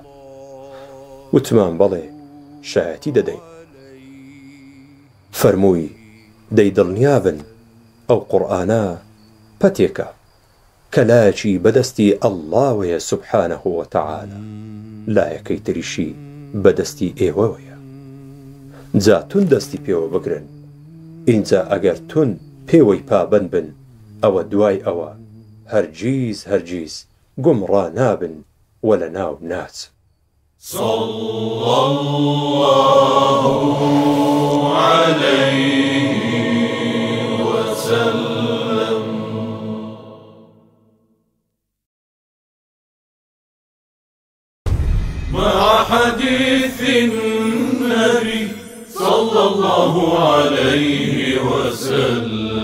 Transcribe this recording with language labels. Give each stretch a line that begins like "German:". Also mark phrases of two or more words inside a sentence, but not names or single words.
Central Kurdish: وتمان بەڵێ شایەتی دەدەین. فەرمووی دەی دڵنیابن ئەو قورئانە پەتێکە کە لایەکی بەدەستی ئەڵڵاوەیە
Arabic: سبحانه وتعالى،
Central Kurdish: لایەکەی تریشی بەدەستی ئێوەوەیە. جا تون دەستی پێوە بگرن، ئینجا ئەگەر تون پێوەی پابەند بن ئەوە دوای ئەوە هەرگیز هەرگیز گومڕا نابن و لە ناو ناچن.
Arabic: صلى الله عليه وسلم. مع حديث النبي صلى الله عليه وسلم.